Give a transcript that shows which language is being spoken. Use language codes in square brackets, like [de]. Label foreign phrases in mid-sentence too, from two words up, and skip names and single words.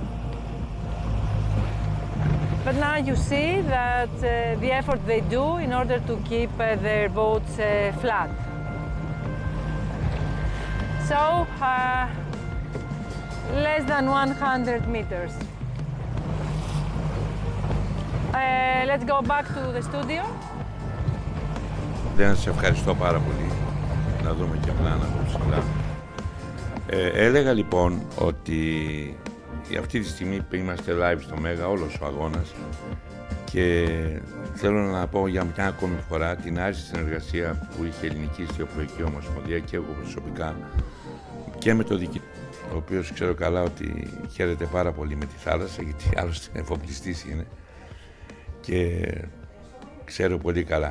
[en] But now you see that the effort they do in order to keep their boats flat. So, less than 100 meters. Let's go back to the studio. [el] Δεν σε ευχαριστώ πάρα πολύ. Να δούμε και πλάνα από ψηλά. Έλεγα λοιπόν ότι αυτή τη στιγμή που είμαστε live στο Μέγα, όλος ο αγώνας, και θέλω να πω για μια ακόμη φορά την άριστη συνεργασία που είχε η Ελληνική Ιστιοπλοϊκή Ομοσπονδία και εγώ προσωπικά και με το διοικητή, ο οποίος ξέρω καλά ότι χαίρεται πάρα πολύ με τη θάλασσα, γιατί άλλωστε εφοπλιστής είναι και ξέρω πολύ καλά.